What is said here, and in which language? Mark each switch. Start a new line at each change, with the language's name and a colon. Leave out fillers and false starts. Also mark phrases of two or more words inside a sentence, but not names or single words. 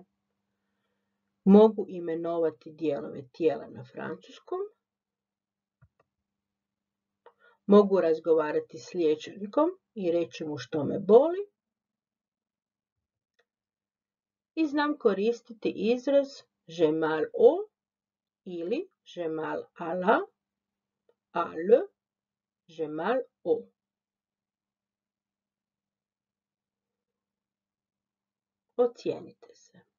Croatian: Mogu imenovati dijelove tijela na francuskom. Mogu razgovarati s liječnikom i reći mu što me boli. I znam koristiti izraz
French: j'ai mal au
Croatian: ili
French: j'ai mal à la, à le, j'ai mal au.
Croatian: Ocijenite se.